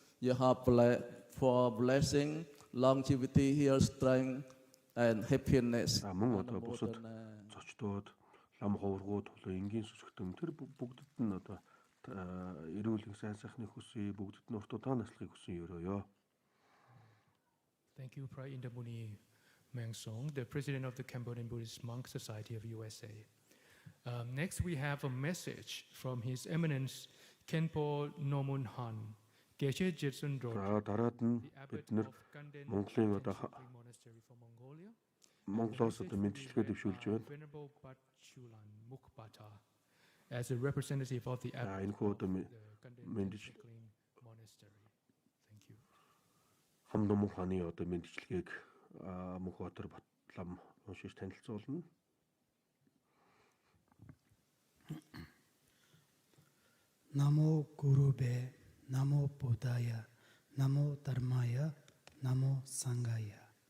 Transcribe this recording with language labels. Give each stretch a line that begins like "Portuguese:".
English: You have for blessing, longevity, health, strength, and happiness.
Mongolian: Мөн одоо бусад зочдод лам ховргууд болоо энгийн сүсгтэн тэр бүгдд нь одоо эрүүл сайн сайхны хүсье бүгдд нь уртудаа наслахыг хүсэн ерөөё.
English: Thank you, Pra Indamuni Mengsong, the president of the Cambodian Buddhist Monk Society of USA. Next, we have a message from His Eminence Khenpo Nomun Han, Geshe Jetsun Drog, the abbot of Kanden Monastery for Mongolia,
Mongolian: Монголоос одоо мэдчилгээ дэвшүүлж байна.
English: Venerable Batchulan Mukbata, as a representative of the abbot
Mongolian: энэ хүү одоо
English: of the Kanden Monastery. Thank you.
Mongolian: Хамдумын хааны одоо мэдчилгээг Мөнхбаатар Батлам уншиж танилцуулна.
Sanskrit: Намо Гурубе, Намо Буддая, Намо Dharmaya, Namo Sangaya.